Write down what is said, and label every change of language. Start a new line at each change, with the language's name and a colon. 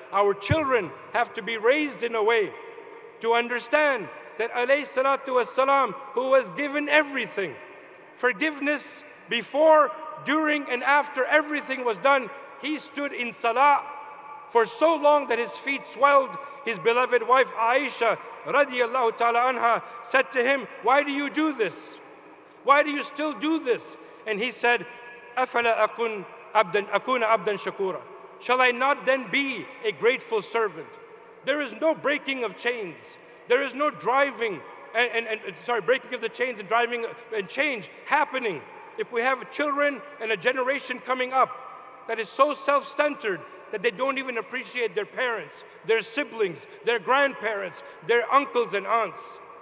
English: Our children have to be raised in a way to understand that alayhi salatu wassalam, who was given everything, forgiveness before, during, and after everything was done, he stood in salah for so long that his feet swelled. His beloved wife Aisha radiyallahu ta'ala anha said to him, "Why do you do this? Why do you still do this?" And he said,
Arabic: أَفَلَا أَكُونَ عَبْدًا شَكُورًا.
English: Shall I not then be a grateful servant? There is no breaking of chains. There is no driving breaking of the chains and driving and change happening. If we have children and a generation coming up that is so self-centered that they don't even appreciate their parents, their siblings, their grandparents, their uncles and aunts.